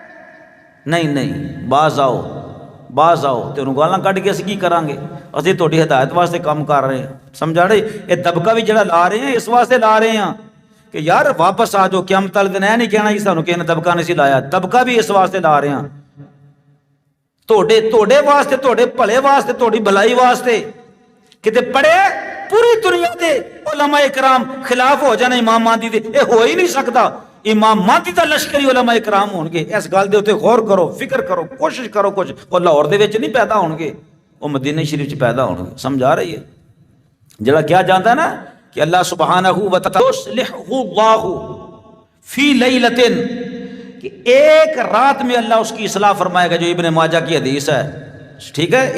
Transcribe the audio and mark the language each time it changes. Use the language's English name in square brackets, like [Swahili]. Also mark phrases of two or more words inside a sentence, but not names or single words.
[Punjabi] نہیں، باز آؤ، تینوں گالاں کٹ کے اسی کی کران گے؟ اسی تہاڈی ہدایت واسطے کام کر رہے ہیں، سمجھا رہے؟ یہ دبکا بھی جڑا لا رہے ہیں اس واسطے لا رہے ہیں کہ یار واپس آ جاؤ، قیامت والے دن نہیں کہنا جی سانوں کہنے دبکا نہیں سی لایا، دبکا بھی اس واسطے لا رہے ہیں تہاڈے واسطے، تہاڈے بھلے واسطے، تہاڈی بھلائی واسطے، کتے پڑھے پوری دنیا دے علماء کرام خلاف ہو جانے امام مہدی دے، [Urdu] یہ ہو ہی نہیں سکتا۔ [Punjabi] امام مہدی دا لشکری علماء کرام ہون گے، اس گل دے اوتے غور کرو، فکر کرو، کوشش کرو کچھ، وہ لاہور دے وچ نہیں پیدا ہون گے، وہ مدینہ شریف چ پیدا ہون گے، سمجھا رہی ہے؟ [Urdu] جڑا کیا جانتا ہے نا کہ [Arabic] اللہ سبحانہ و تعالی یصلح اللہ فی لیلۃ، [Urdu] کہ ایک رات میں اللہ اس کی اصلاح فرمائے گا، جو ابن ماجہ کی حدیث ہے، ٹھیک ہے؟